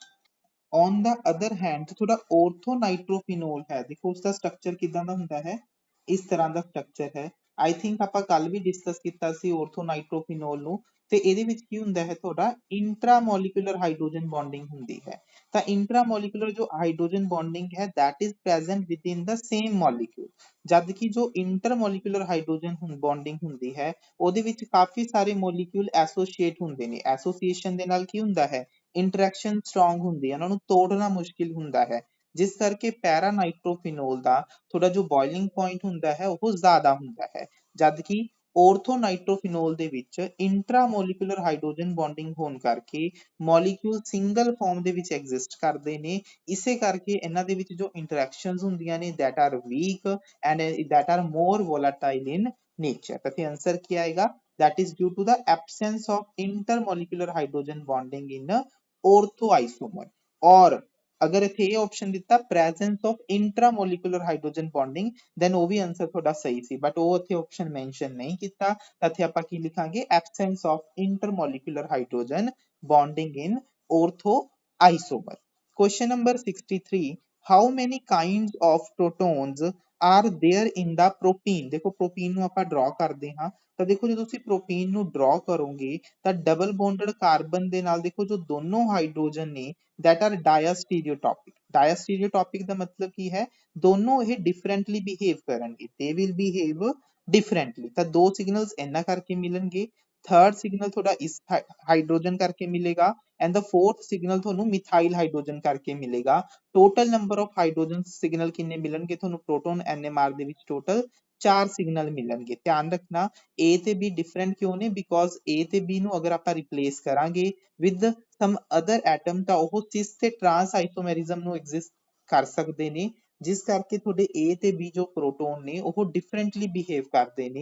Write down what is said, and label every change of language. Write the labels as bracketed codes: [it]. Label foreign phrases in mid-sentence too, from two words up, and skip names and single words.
[en] on the other hand [pa] ਤੁਹਾਡਾ orthonitrophenol ਹੈ, ਦੇਖੋ ਉਸਦਾ ਸਟਰਕਚਰ ਕਿਦਾਂ ਦਾ ਹੁੰਦਾ ਹੈ, ਇਸ ਤਰ੍ਹਾਂ ਦਾ ਸਟਰਕਚਰ ਹੈ। [en] I think [pa] ਆਪਾਂ ਕੱਲ ਵੀ ਡਿਸਕਸ ਕੀਤਾ ਸੀ orthonitrophenol ਨੂੰ, ਤੇ ਇਹਦੇ ਵਿੱਚ ਕੀ ਹੁੰਦਾ ਹੈ ਤੁਹਾਡਾ [en] intramolecular hydrogen bonding [pa] ਹੁੰਦੀ ਹੈ। ਤਾਂ ਇੰਟਰਾਮੋਲੀਕੂਲਰ ਜੋ [en] hydrogen bonding [pa] ਹੈ [en] that is present within the same molecule। [pa] ਜਦ ਕਿ ਜੋ [en] intermolecular hydrogen bonding [pa] ਹੁੰਦੀ ਹੈ ਉਹਦੇ ਵਿੱਚ ਕਾਫੀ ਸਾਰੇ [en] molecule associate [pa] ਹੁੰਦੇ ਨੇ। ਐਸੋਸੀਏਸ਼ਨ ਦੇ ਨਾਲ ਕੀ ਹੁੰਦਾ ਹੈ [en] interaction strong [pa] ਹੁੰਦੀ ਹੈ, ਉਹਨਾਂ ਨੂੰ ਤੋੜਨਾ ਮੁਸ਼ਕਿਲ ਹੁੰਦਾ ਹੈ, ਜਿਸ ਕਰਕੇ ਪੈਰਾਨਾਈਟ੍ਰੋਫਿਨੋਲ ਦਾ ਥੋੜਾ ਜੋ [en] boiling point [pa] ਹੁੰਦਾ ਹੈ ਉਹ ਜ਼ਿਆਦਾ ਹੁੰਦਾ ਹੈ। ਜਦ ਕਿ orthonitrophenol ਦੇ ਵਿੱਚ [en] intramolecular hydrogen bonding [pa] ਹੋਣ ਕਰਕੇ [en] molecule single form [pa] ਦੇ ਵਿੱਚ ਐਗਜ਼ਿਸਟ ਕਰਦੇ ਨੇ, ਇਸੇ ਕਰਕੇ ਇਹਨਾਂ ਦੇ ਵਿੱਚ ਜੋ ਇੰਟਰੈਕਸ਼ਨਸ ਹੁੰਦੀਆਂ ਨੇ [en] that are weak and that are more volatile in nature। [pa] ਤਾਂ ਫਿਰ ਆਨਸਰ ਕੀ ਆਏਗਾ, [en] that is due to the absence of intermolecular hydrogen bonding in orthoisomer। [pa] ਔਰ ਅਗਰ ਇੱਥੇ ਯੇ ਆਪਸ਼ਨ ਦਿੱਤਾ [en] presence of intramolecular hydrogen bonding then [pa] ਉਹ ਵੀ ਆਨਸਰ ਤੁਹਾਡਾ ਸਹੀ ਸੀ, ਬਟ ਉਹ ਇੱਥੇ [en] option mention [pa] ਨਹੀਂ ਕੀਤਾ। ਤਾਂ ਇੱਥੇ ਆਪਾਂ ਕੀ ਲਿਖਾਂਗੇ [en] absence of intermolecular hydrogen bonding in orthoisomer। Question number 63. How many kinds of protons are there in the protein. [pa] देखो प्रोटीन ਨੂੰ ਆਪਾਂ ਡਰਾ ਕਰਦੇ ਹਾਂ ਤਾਂ ਦੇਖੋ ਜਦੋਂ ਤੁਸੀਂ ਪ੍ਰੋਟੀਨ ਨੂੰ ਡਰਾ ਕਰੋਗੇ ਤਾਂ [en] double bonded carbon [pa] ਦੇ ਨਾਲ ਦੇਖੋ ਜੋ ਦੋਨੋਂ ਹਾਈਡਰੋਜਨ ਨੇ [en] that are diastereotopic। [pa] diastereotopic ਦਾ ਮਤਲਬ ਕੀ ਹੈ, ਦੋਨੋਂ ਇਹ [en] differently behave [pa] ਕਰਨਗੇ, [en] they will behave differently। [pa] ਤਾਂ ਦੋ ਸਿਗਨਲਸ ਇਹਨਾਂ ਕਰਕੇ ਮਿਲਣਗੇ, [en] third signal [pa] ਤੁਹਾਡਾ ਇਸ ਹਾਈਡਰੋਜਨ ਕਰਕੇ ਮਿਲੇਗਾ [en] and the fourth [pa] ਸਿਗਨਲ ਤੁਹਾਨੂੰ [en] methyl hydrogen [pa] ਕਰਕੇ ਮਿਲੇਗਾ। [en] total number of hydrogen signal [pa] ਕਿੰਨੇ ਮਿਲਣਗੇ ਤੁਹਾਨੂੰ [en] proton NMR [pa] ਦੇ ਵਿੱਚ ਟੋਟਲ 4 ਸਿਗਨਲ ਮਿਲਣਗੇ। ਧਿਆਨ ਰੱਖਣਾ A ਤੇ B ਡਿਫਰੈਂਟ ਕਿਉਂ ਨੇ, ਬਿਕੋਜ਼ A ਤੇ B ਨੂੰ ਅਗਰ ਆਪਾਂ ਰਿਪਲੇਸ ਕਰਾਂਗੇ [en] with some other atom [pa] ਤਾਂ ਉਹ ਸਿਸ ਤੇ [en] trans isomerism [pa] ਨੂੰ ਐਗਜ਼ਿਸਟ ਕਰ ਸਕਦੇ ਨੇ, ਜਿਸ ਕਰਕੇ ਤੁਹਾਡੇ A ਤੇ B ਜੋ ਪ੍ਰੋਟੋਨ ਨੇ ਉਹ [en] differently behave [pa] ਕਰਦੇ ਨੇ।